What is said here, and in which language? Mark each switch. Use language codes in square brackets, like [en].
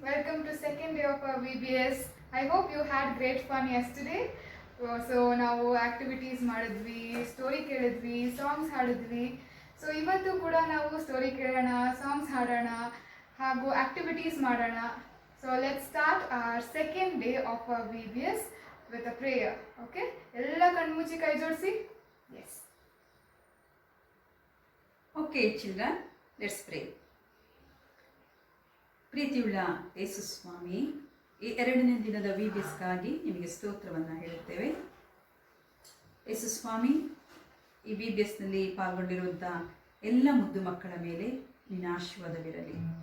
[en] Welcome to second day of our VBS. I hope you had great fun yesterday. [kn] So ನಾವು activities ಮಾಡಿದ್ವಿ, story ಕೇಳಿದ್ವಿ, songs ಹಾಡಿದ್ವಿ. So ಇವತ್ತು ಕೂಡ ನಾವು story ಕೇಳೋಣ, ಸಾಂಗ್ಸ್ ಹಾಡೋಣ ಹಾಗೂ ಆಕ್ಟಿವಿಟೀಸ್ ಮಾಡೋಣ. [en] So let's start our second day of our VBS with a prayer. [kn] Okay? ಎಲ್ಲ ಕಣ್ಮುಚ್ಚಿ ಕೈ ಜೋಡಿಸಿ. Yes. [en] Okay children, let's pray. [kn] ಪ್ರೀತಿಯುಳ್ಳ ಯೇಸು ಸ್ವಾಮಿ, ಈ ಎರಡನೇ ದಿನದ VBSಗಾಗಿ ನಿಮಗೆ ಸ್ತೋತ್ರವನ್ನು ಹೇಳುತ್ತೇವೆ. ಯೇಸು ಸ್ವಾಮಿ, ಈ VBSನಲ್ಲಿ ಪಾಲ್ಗೊಂಡಿರುವಂಥ ಎಲ್ಲ ಮುದ್ದು ಮಕ್ಕಳ ಮೇಲೆ ನಿನ್ನ ಆಶೀರ್ವಾದವಿರಲಿ.